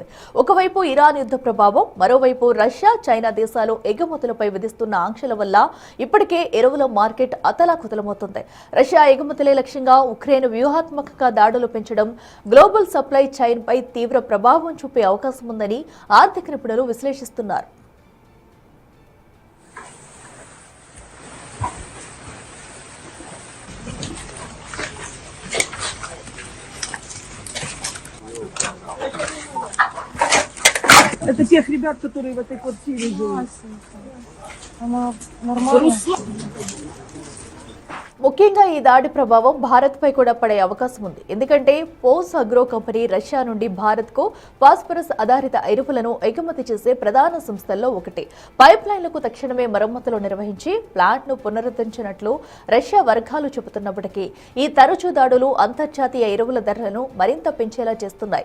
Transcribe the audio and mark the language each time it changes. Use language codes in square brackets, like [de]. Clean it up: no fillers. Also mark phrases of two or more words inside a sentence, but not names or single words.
[te] ఒకవైపు ఇరాన్ యుద్ధ ప్రభావం, మరోవైపు రష్యా, చైనా దేశాలు ఎగుమతులపై విధిస్తున్న ఆంక్షల వల్ల ఇప్పటికే ఎరువుల మార్కెట్ అతలాకుతలమవుతుంది. రష్యా ఎగుమతులే లక్ష్యంగా ఉక్రెయిన్ వ్యూహాత్మకంగా దాడులు పెంచడం [en] global supply chain [te] పై తీవ్ర ప్రభావం చూపే అవకాశం ఉందని ఆర్థిక నిపుణులు విశ్లేషిస్తున్నారు. [ru] Это тех ребят, которые в этой квартире живут. Она нормально. [te] ముఖ్యంగా ఈ దాడి ప్రభావం భారత్పై కూడా పడే అవకాశం ఉంది. ఎందుకంటే పోస్ అగ్రో కంపెనీ రష్యా నుండి భారత్కు ఫాస్ఫరస్ ఆధారిత ఎరువులను ఎగుమతి చేసే ప్రధాన సంస్థల్లో ఒకటి. పైప్ లైన్లకు తక్షణమే మరమ్మతులు నిర్వహించి ప్లాంట్ను పునరుద్ధరించినట్లు రష్యా వర్గాలు చెబుతున్నప్పటికీ ఈ తరచూ దాడులు అంతర్జాతీయ ఎరువుల ధరలను మరింత పెంచేలా చేస్తున్నాయి.